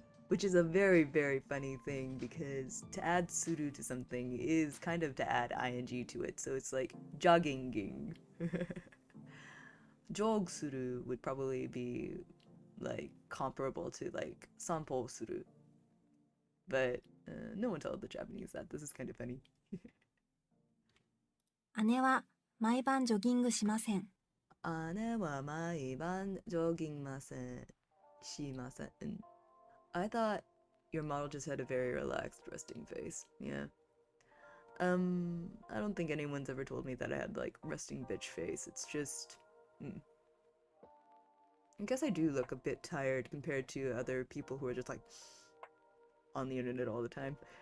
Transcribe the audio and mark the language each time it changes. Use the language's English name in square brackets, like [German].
[English] Which is a very, very funny thing because to add suru to something is kind of to add ing to it, so it's like jogging. Jog suru would probably be like comparable to like sanpo suru, but no one told the Japanese that. This is kind of funny. [Japanese] 姉は毎晩ジョギングしません。姉は毎晩ジョギングしません。 [English] I thought your model just had a very relaxed resting face. Yeah. I don't think anyone's ever told me that I had like resting bitch face. It's just I guess I do look a bit tired compared to other people who are just like on the internet all the time.